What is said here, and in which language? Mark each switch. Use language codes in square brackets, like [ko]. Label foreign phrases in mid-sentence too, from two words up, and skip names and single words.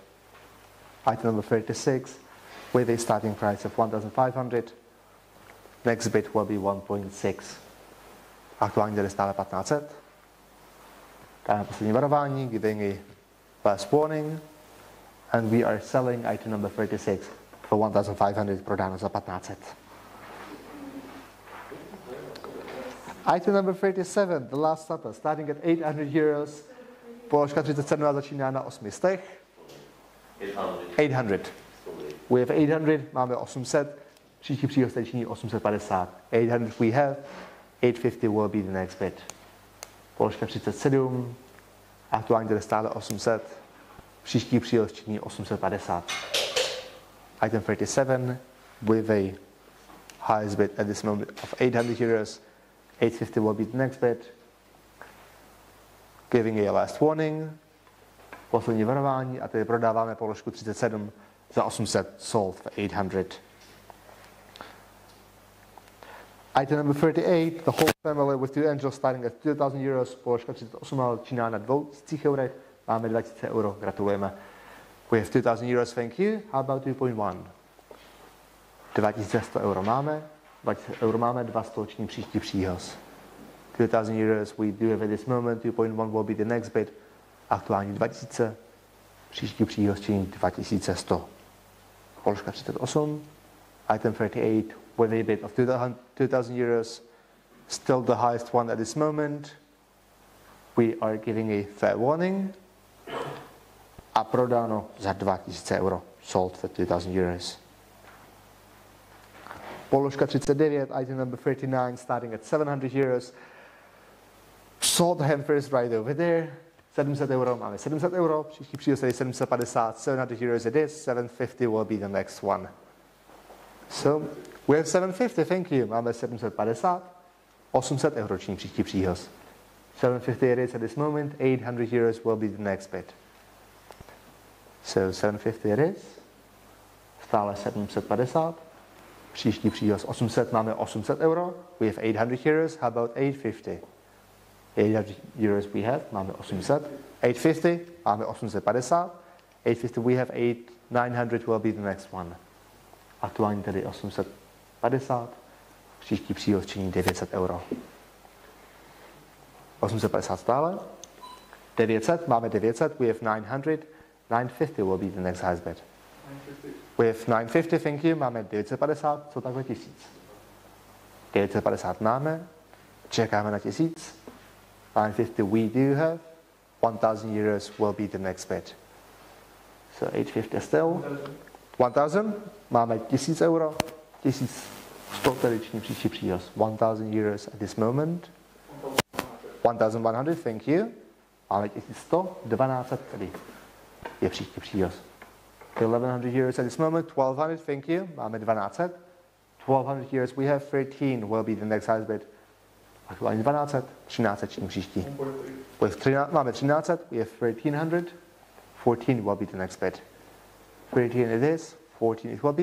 [en] Item number 36, with a starting price of 1,500, next bit will be 1.6. [cs] Aktuálně tady stále 1500. Dáme poslední varování, [en] giving a last warning, and we are selling item number 36 for 1,500, [cs] prodáno za 1500. [en] Item number 37, the last supper, starting at 800 euros. [cs] Položka 37 začíná na 800. 800. [en] We have 800, [cs] máme 800. Příští příhoz činí 850. [en] 800 we have, 850 will be the next bit. [cs] Položka 37, aktuálně tady stále 800. Příští příhoz činí 850. [en] Item 37, with a highest bid at this moment of 800 euros. 850 will be the next bit. Giving a last warning. [cs] Poslední varování a tedy prodáváme položku 37 za 800, [en] sold for 800. Item number 38, the whole family with two angels starting at 2,000 euros. [cs] Položka 38 začíná na 2000 eurech. máme 2000 euro, gratulujeme. [en] We have 2000 euros, thank you. How about 2.1? [cs] 2100 euro máme, 20 euro máme, 2 stoční příští příhoz. [en] 2000 euros we do have at this moment, 2.1 will be the next bid. [cs] Aktuální 2000, příští příhoz činí 2100. Položka 38, [en] item 38, with a bid of 2000 euros, still the highest one at this moment. We are giving a fair warning. [cs] A prodáno za 2000 euro. [en] Sold for 2000 euros. Položka 39, item number 39, starting at 700 euros. Sold hand first right over there. [cs] 700 euro, máme 700 euro. Příští příhoz je 750, [en] 700 euros it is. 750 will be the next one. So, we have 750, thank you. [cs] Máme 750, 800 euro činí příští příhoz. [en] 750 it is at this moment, 800 euros will be the next bid. So 750 it is, [cs] stále 750, příští příhoz 800, máme 800 euro, [en] we have 800 euros, how about 850? 800 euros we have, [cs] máme 800, 850, máme 850, [en] 850 we have 900 will be the next one. [cs] Aktuálně tedy 850, příští příhoz činí 900 euro. 850 stále, 900, máme 900, [en] we have 900, 950 will be the next highest bid. 950. We have 950, thank you, [cs] máme 950, co takhle 1000. 950 máme, čekáme na 1000. [en] 950 we do have, 1000 euros will be the next bid. So 850 still. 1000, [cs] máme 1000 euro, 1100 tedy činí příští příhoz. [en] 1000 euros at this moment. 1100, thank you. [cs] Máme 1100, 1200 tedy je příští příhoz. [en] 1100 euros at this moment, 1200, thank you. [cs] Máme 1200. [en] 1200 euros we have, 13 will be the next highest bid. [cs] Aktuálně 1200, 1300 činí příští. Máme 1300, [en] we have 1300. 14 will be the next bid. 13 it is, 14 it will be.